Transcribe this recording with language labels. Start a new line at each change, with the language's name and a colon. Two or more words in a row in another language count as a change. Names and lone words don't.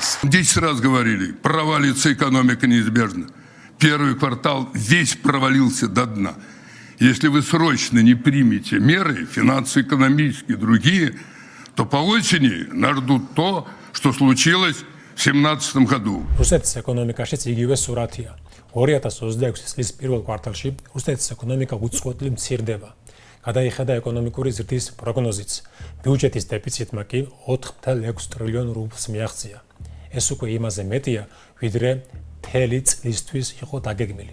Russian: 10 раз говорили, провалится экономика неизбежно. Первый квартал весь провалился до дна. Если вы срочно не примете меры, финансово-экономические и другие, то по осени нас ждут то, что случилось в 2017 году.
Georgian: რუსეთის ეკონომიკაშიც იგივე სურათია. 2026 წლის პირველ კვარტალში რუსეთის ეკონომიკა უწყვეტლი მცირდება. გადაიხედა ეკონომიკური ზრდის პროგნოზიც. ბიუჯეტის დეფიციტმა კი 4.6 ტრილიონ რუბლს მიაღწია. ეს უკვე იმაზე მეტია, ვიდრე მთელი წლისთვის იყო დაგეგმილი.